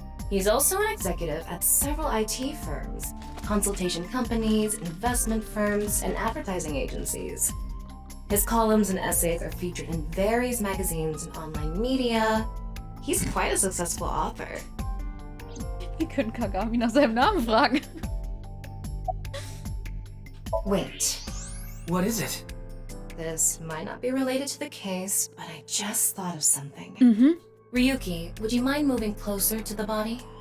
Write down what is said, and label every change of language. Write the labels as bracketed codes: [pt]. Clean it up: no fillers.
[en] He's also an executive at several IT firms, consultation companies, investment firms, and advertising agencies. His columns and essays are featured in various magazines and online media. He's quite a successful author. [de] Wir können Kagami nach seinem Namen fragen. [en] Wait. What is it? This might not be related to the case, but I just thought of something. Mhm. Ryuki, would you mind moving closer to the body?